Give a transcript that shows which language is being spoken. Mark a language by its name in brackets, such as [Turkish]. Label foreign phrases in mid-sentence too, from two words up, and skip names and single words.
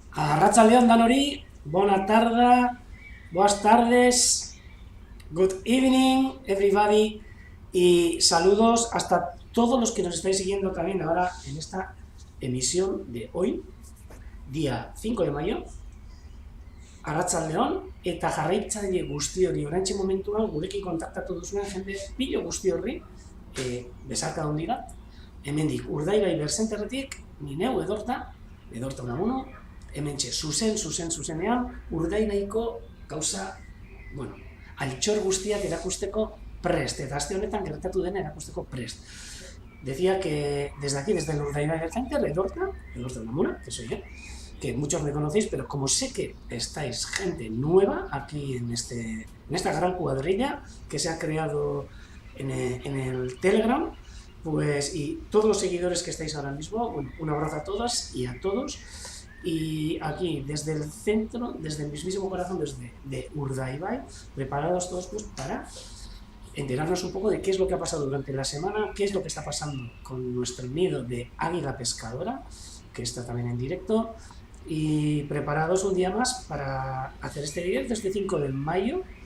[Basque] Arratsaldeon danori, [Spanish] buena tarde, buenas tardes, [English] good evening everybody [Spanish] y saludos hasta todos los que nos estáis siguiendo también ahora en esta emisión de hoy, día 5 de mayo, [Basque] Arratsaldeon, eta jarraitzaile guzti hori oraintxe momentuan gurekin kontaktatu duzuen jende pilo guzti horri besarka handi bat, hemendik Urdaibai Berzenterretik, ni neu edorta unamuno, hementxe zuzenean Urdaibaiko gauza, bueno, altxor guztiak erakusteko prest, eta aste honetan gertatu dena erakusteko prest. [Spanish] Decía que desde aquí, desde el Urdaibai Bercenter, Edorta Unamura, que soy yo, que muchos me conocéis, pero como sé que estáis gente nueva aquí en esta gran cuadrilla que se ha creado en el Telegram, pues, y todos los seguidores que estáis ahora mismo, bueno, un abrazo a todas y a todos, y aquí, desde el centro, desde el mismísimo corazón, desde de Urdaibai, preparados todos pues para enterarnos un poco de qué es lo que ha pasado durante la semana, qué es lo que está pasando con nuestro nido de águila pescadora, que está también en directo, y preparados un día más para hacer este directo, este 5 de mayo,